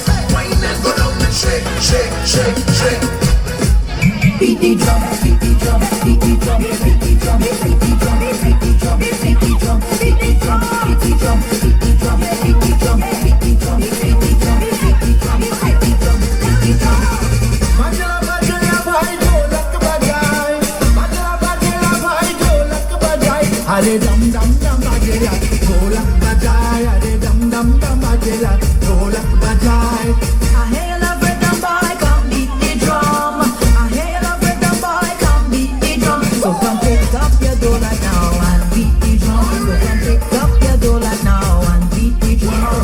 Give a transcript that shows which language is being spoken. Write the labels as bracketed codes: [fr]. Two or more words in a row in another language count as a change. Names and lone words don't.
[en] Wind and go down and shake, shake, shake, shake. Beat the drum, beat the drum, beat the drum, beat the drum, beat the drum, beat the drum, beat the drum, beat the drum, beat the drum, beat the drum, beat the drum, beat the drum, beat the drum, beat the drum, beat the drum, beat the drum. [bho] बजला बजला भाई ढोलक बजाई. बजला बजला भाई ढोलक बजाई. अरे डम डम डम बजेला ढोलक बजाई. अरे डम डम डम बजेला ढोलक बजाई. [en] I hail a rhythm boy, come beat the drum. I hail a rhythm boy, come beat the drum. So come pick up your dollar now and beat the drum. So come pick up your dollar now and beat the drum.